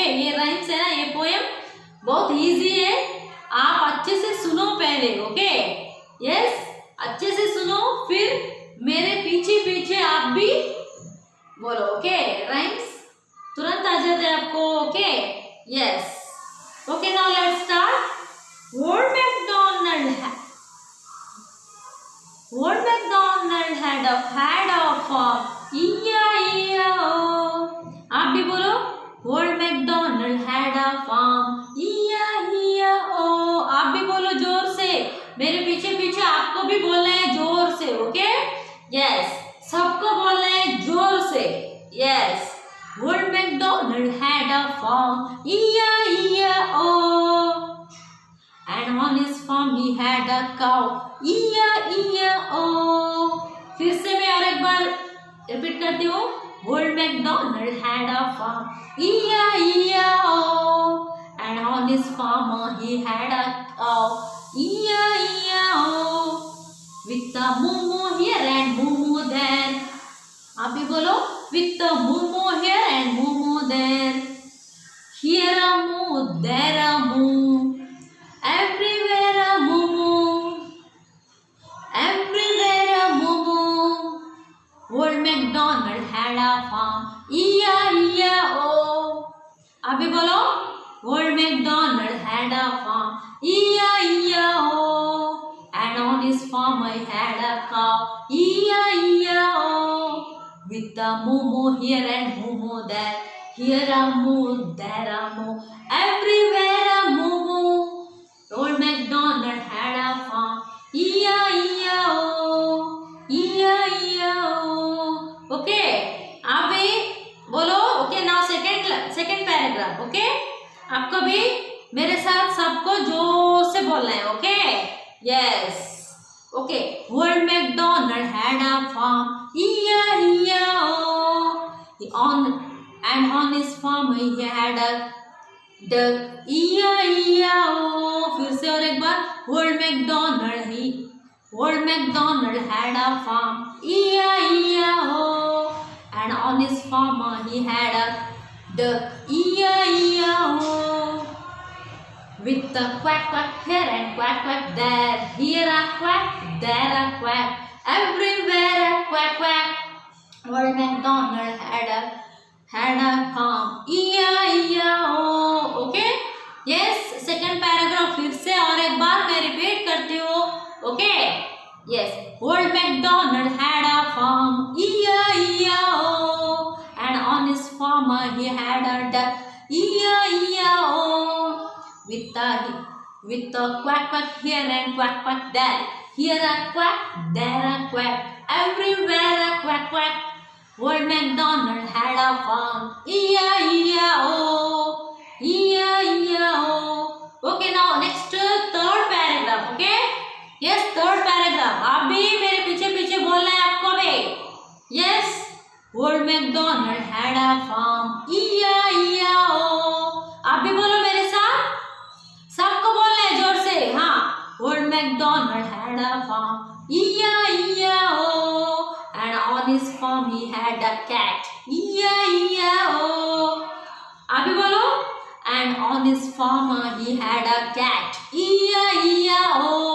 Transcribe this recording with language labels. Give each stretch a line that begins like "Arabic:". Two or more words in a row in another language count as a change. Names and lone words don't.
Hindi: ये राइम्स है ना, ये पोएम बहुत इजी है. आप अच्छे से सुनो पहले.
English: Okay. Yes.
Hindi: अच्छे से सुनो, फिर मेरे पीछे पीछे आप भी बोलो. ओके. राइम्स तुरंत आ जाते हैं आपको.
English: Okay. Yes. Okay. Now let's start. Old MacDonald had a farm. E-I-E-I-O.
Hindi: आप भी बोलो.
English: Old MacDonald had a farm. E-I-E-I-O.
Hindi: आप भी बोलो जोर से. मेरे पीछे पीछे आपको भी बोलना है जोर से.
English: Okay. Yes.
Hindi: सबको बोलना है जोर से. यस.
English: Old MacDonald had a farm. E-I-E-I-O. And on his farm he had a cow. E-I-E-I-O.
Hindi: फिर से मैं और एक बार रिपीट करती हूँ.
English: Old MacDonald had a farm. E-I-E-I-O. And on his farm he had a cow. E-I-E-I-O. With a moo-moo here and moo-moo there.
Hindi: आप भी बोलो.
English: With a moo-moo here and moo-moo there. Here a moo, there a moo. Everywhere a moo-moo. Everywhere a moo-moo. Old MacDonald had a farm. E-I-E-I-O.
Hindi: आप भी बोलो.
English: Old MacDonald had a farm. E-I-E-I-O. And on his farm I had a cow. E-I-E-I-O. With a moo-moo here and moo-moo there. Here a moo, there a moo. Everywhere a moo-moo. Old MacDonald had a farm. E-I-E-I-O. E-I-E-I-O.
Hindi: ओके. आप भी बोलो. ओके.
English: Now second paragraph. Okay.
Hindi: आपको भी मेरे साथ सबको जोर से बोलना है.
English: Okay. Yes. ओके. Old MacDonald had a farm. E-I-E-I-O. And on his farm he had a डक E-I-E-I-O.
Hindi: फिर से और एक बार ओल्ड मैकडोनल्ड ही
English: Old MacDonald had a farm, E-I-E-I-O, and on his farm he had a duck, E-I-E-I-O. With a quack quack here and quack quack there, here a quack, there a quack, everywhere a quack quack. Old MacDonald had a farm, E-I-E-I-O. Okay? Yes. Second paragraph
Hindi: फिर से और एक बार मैं रिपीट करती हूँ.
English: Okay? Yes. Old MacDonald had a farm, E-I-E-I-O, and on his farm he had a duck, E-I-E-I-O. With a quack quack here and quack quack there, here a quack, there a quack, everywhere a quack quack. Old MacDonald had a farm, E-I-E-I-O, E-I-E-I-O. Okay, now next third paragraph. Okay? Yes, third paragraph.
Hindi: आप भी मेरे पीछे पीछे बोलना है आपको भी.
English: Yes. Old MacDonald had a farm, E-I-E-I-O.
Hindi: आप भी बोलो मेरे साथ. सबको बोलना है जोर से. हाँ.
English: Old MacDonald had a farm, E-I-E-I-O, and on his farm he had a cat, E-I-E-I-O.
Hindi: आप भी बोलो.
English: And on his farm he had a cat, E-I-E-I-O.